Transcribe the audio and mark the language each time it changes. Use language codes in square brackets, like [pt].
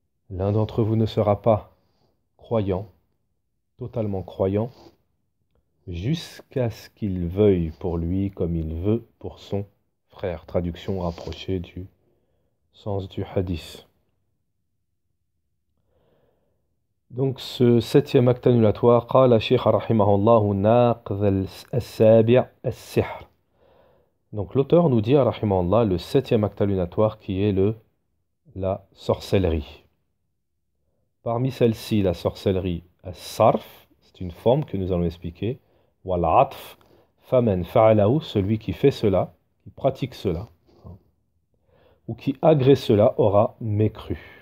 [fr] L'un d'entre vous ne sera pas croyant, totalement croyant, jusqu'à ce qu'il veuille pour lui comme il veut pour son frère. Traduction rapprochée du sens du hadith. Donc ce 7e acte annulatoire, [ar] قال شيخ رحمه الله ناقض السابع السحر. [fr] Donc l'auteur nous dit, rahimahullah, le 7e acte annulatoire qui est la sorcellerie. Parmi celles-ci, la sorcellerie, as-sarf, c'est une forme que nous allons expliquer. [ar] Wal-atf, faman fa'alahu, [fr] celui qui fait cela, qui pratique cela, ou qui agrée cela aura mécru.